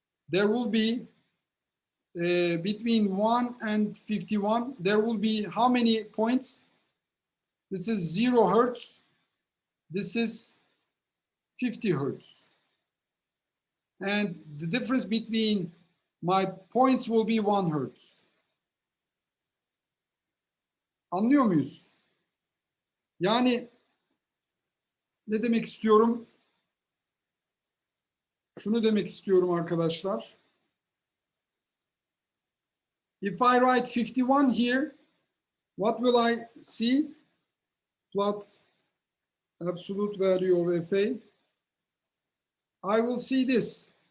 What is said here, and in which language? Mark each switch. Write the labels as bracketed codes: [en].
[en] There will be between 1 and 51, there will be how many points? This is 0 hertz. This is 50 hertz. And the difference between my points will be 1 hertz. [tr] Anlıyor muyuz? Yani ne demek istiyorum? Şunu demek istiyorum arkadaşlar. [en] If I write 51 here, what will I see? Plot absolute value of FA. I will see this.